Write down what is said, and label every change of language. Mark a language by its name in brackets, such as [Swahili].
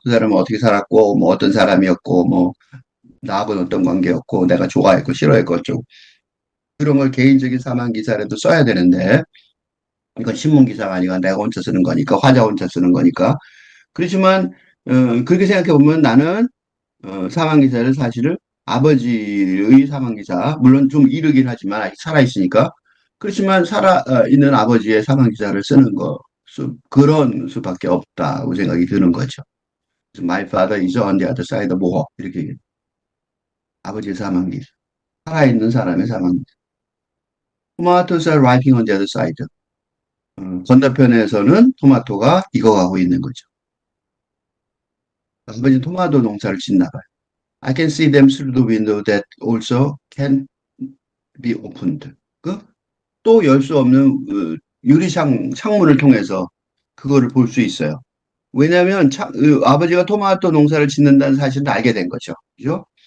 [Korean] 그 사람은 어떻게 살았고 뭐 어떤 사람이었고 뭐 나하고는 어떤 관계였고 내가 좋아했고 싫어했고 좀 그런 걸 개인적인 사망 기사라도 써야 되는데 이건 신문 기사가 아니라 내가 혼자 쓰는 거니까 화자 혼자 쓰는 거니까 그렇지만 그렇게 생각해 보면 나는 사망 기사를 사실은 아버지의 사망 기사 물론 좀 이르긴 하지만 아직 살아 있으니까 그렇지만 살아 있는 아버지의 사망 기사를 쓰는 거 그런 수밖에 없다고 생각이 드는 거죠. [English] 그래서 My father is on the other side of war. [Korean] 이렇게 얘기해요. 아버지의 사망기. 살아있는 사람의 사망기. [English] Tomatoes are ripening on the other side. [Korean] 건너편에서는 토마토가 익어가고 있는 거죠. 아버지 토마토 농사를 짓나 봐요. [English] I can see them through the window that also can be opened. [Korean] 그 또 열 수 없는 유리창 창문을 통해서 그거를 볼 수 있어요. 왜냐하면 아버지가 토마토 농사를 짓는다는 사실을 알게 된 거죠. 그죠?